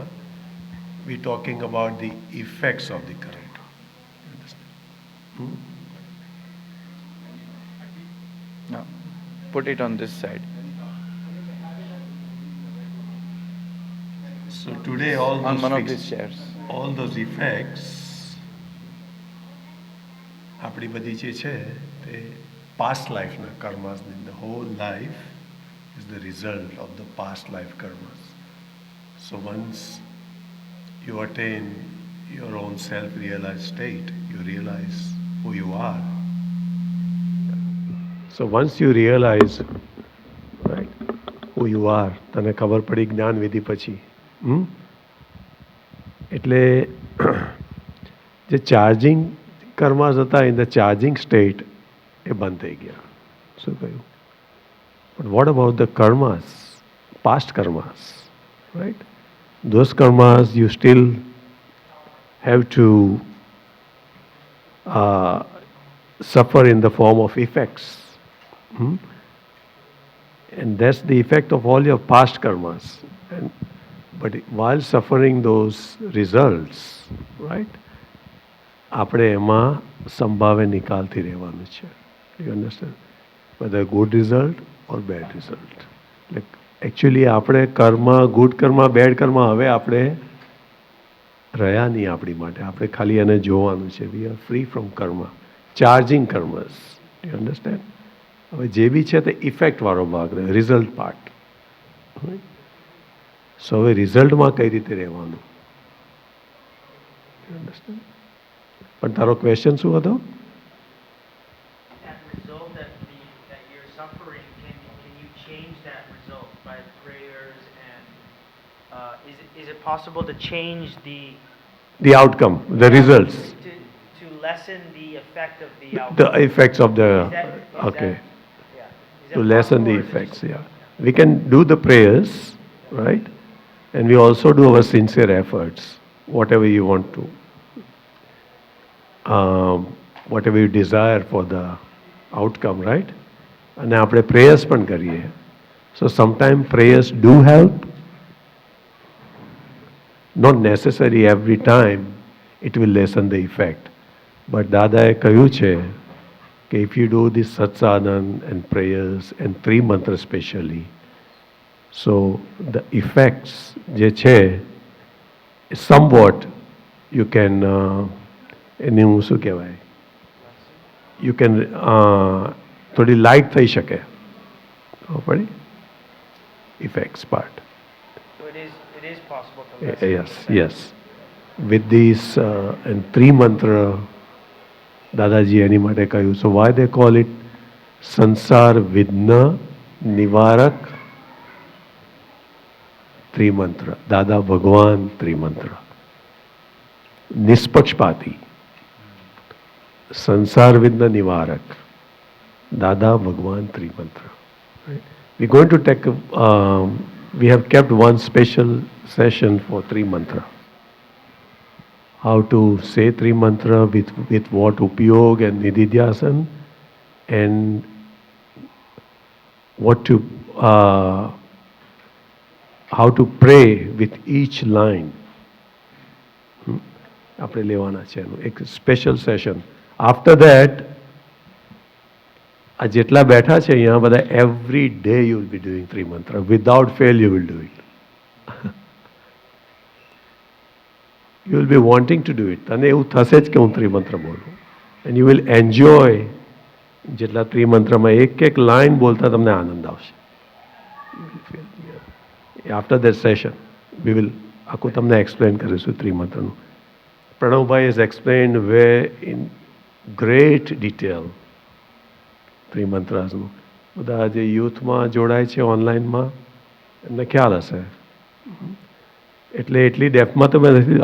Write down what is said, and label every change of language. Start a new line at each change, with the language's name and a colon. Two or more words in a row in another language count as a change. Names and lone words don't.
English: We're talking about the effects of the karma. You understand? No, put it on this side. So today, all On those one of fixed- these chairs. all those effects,
Gujarati: આપણી બધી જે છે તે
English: past life ના karmas, the whole life is the result of the past life karmas. So once you attain your own self-realized state, you realize who you are. So once you realize, right, who you are,
Gujarati: તને ખબર પડી જ્ઞાન વિધિ પછી, એટલે જે
English: charging karmas
Gujarati: હતા
English: in the charging state
Gujarati: એ બંધ થઈ ગયા. શું કહ્યું?
English: but what about the karmas, past karmas, right? those karmas you still have to suffer in the form of effects. And that's the effect of all your past karmas. But while suffering those results, right,
Gujarati: આપણે એમાં સંભાવે નિકાલથી રહેવાનું છે.
English: You understand? Whether good result or bad result. Like actually
Gujarati: આપણે કર્મ, good કર્મ, bad કર્મ હવે આપણે રહ્યા નહીં આપણી માટે. આપણે ખાલી એને જોવાનું છે.
English: We are free from karma. Charging karmas. You understand?
Gujarati: હવે જે બી છે તે ઇફેક્ટવાળો ભાગ રહે,
English: result part.
Gujarati: સો હવે રિઝલ્ટમાં કઈ રીતે રહેવાનું?
English: You understand?
Gujarati: પણ તારો ક્વેશ્ચન શું હતો?
English: that result that you're suffering, can you change that result by prayers and is it possible to change The outcome, the results. to lessen the effect of the outcome? The effects of the, okay. To lessen the effects, yeah. We can do the prayers, right? And we also do our sincere efforts, whatever you want to, whatever you desire for the outcome, right?
Gujarati: And આપણે prayers પણ કરીએ.
English: So sometimes prayers do help. Not necessary every time it will lessen the effect. But
Gujarati: દાદાએ કહ્યું છે કે
English: if you do this satsang and prayers and 3 mantras specially, so the effects
Gujarati: જે છે
English: somewhat you can
Gujarati: એને હું શું કહેવાય,
English: you can
Gujarati: થોડી લાઇટ થઈ શકે. ખબર પડી?
English: Effects part. So it is possible to lessen Yes, yes. With these and 3 mantra,
Gujarati: દાદાજી એની માટે કહ્યું.
English: So why they call it સંસાર વિઘ્ન નિવારક ત્રિમંત્ર?
Gujarati: દાદા ભગવાન ત્રિમંત્ર. નિષ્પક્ષપાતી સંસાર વિઘ્ન નિવારક દાદા ભગવાન ત્રિમંત્ર.
English: We're going to take we have kept one special session for 3 mantra. How to say 3 mantra with what upyog and nididhyasan, and what to how to pray with each line.
Gujarati: આપણે લેવાના છે એનું એક સ્પેશિયલ સેશન.
English: after that
Gujarati: આ જેટલા બેઠા છે અહીંયા બધા
English: every day you will be doing 3 mantra. without fail you will do it. You will be wanting to do it.
Gujarati: અને એવું થશે જ કે હું ત્રિમંત્ર બોલું.
English: And you will enjoy
Gujarati: જેટલા ત્રિમંત્રમાં એક એક લાઈન બોલતા તમને આનંદ આવશે.
English: You will feel, yeah. After that session, we will,
Gujarati: આખું તમને explain કરીશું ત્રિમંત્રનું.
English: Pranavbhai has explained where in great detail ત્રિમંત્રાસનું.
Gujarati: બધા જે યુથમાં જોડાય છે ઓનલાઈનમાં એમને ખ્યાલ હશે. એટલે એટલી ડેપ્થમાં તો મેં નથી.